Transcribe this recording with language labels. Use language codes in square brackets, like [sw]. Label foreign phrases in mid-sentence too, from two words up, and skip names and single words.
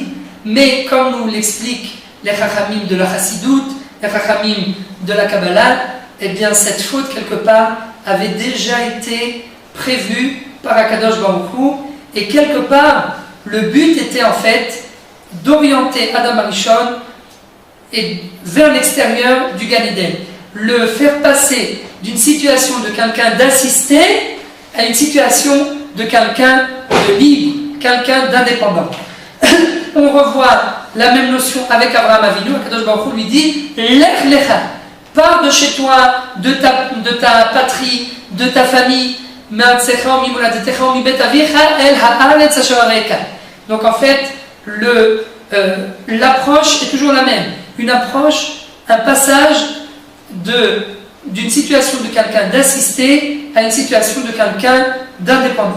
[fr] Mais comme nous l'expliquent les Chachamim de la Chassidout, les Chachamim de la Kabbalah, eh bien, cette faute, quelque part, avait déjà été prévue par [he] הקדוש ברוך הוא, [fr] et quelque part, le but était en fait d'orienter Adam Arishon et vers l'extérieur du Gan Eden, le faire passer d'une situation de quelqu'un d'assisté à une situation de quelqu'un de libre, quelqu'un d'indépendant. On revoit la même notion avec Abraham Avinu. [he] הקדוש ברוך הוא [fr] lui dit: [he] לך לך, [fr] pars de chez toi, de ta patrie, de ta famille. Donc en fait, l'approche est toujours la même. Une approche, un passage d'une situation de quelqu'un d'assisté à une situation de quelqu'un d'indépendant.